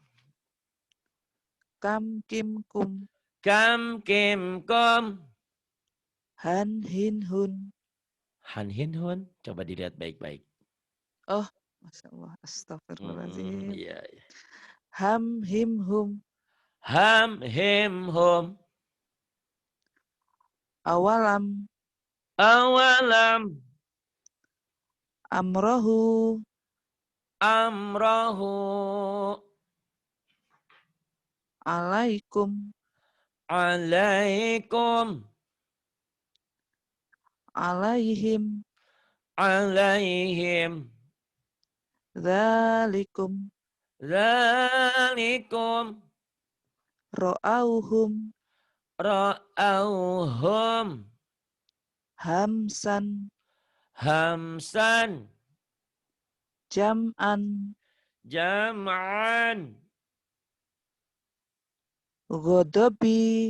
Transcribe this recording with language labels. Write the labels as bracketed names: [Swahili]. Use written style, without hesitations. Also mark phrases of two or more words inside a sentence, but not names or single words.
[Arabic] كَمْ كِمْ كُمْ كَمْ كِمْ كُمْ هَنْ هِنْ هُنْ. هَنْ هِنْ هُنْ. [Indonesian] Coba dilihat baik-baik. [Arabic] Oh, ما شاء الله، أستغفر الله العظيم. [Indonesian] Iya, iya. [Arabic] هَمْ هِمْ هُمْ هَمْ هِمْ هُمْ awalam awalam amrohu amrohu alaikum alaikum alaihim alaihim dzalikum zalikum ro'auhum ra'auhum hamsan hamsan jam'an jam'an godobi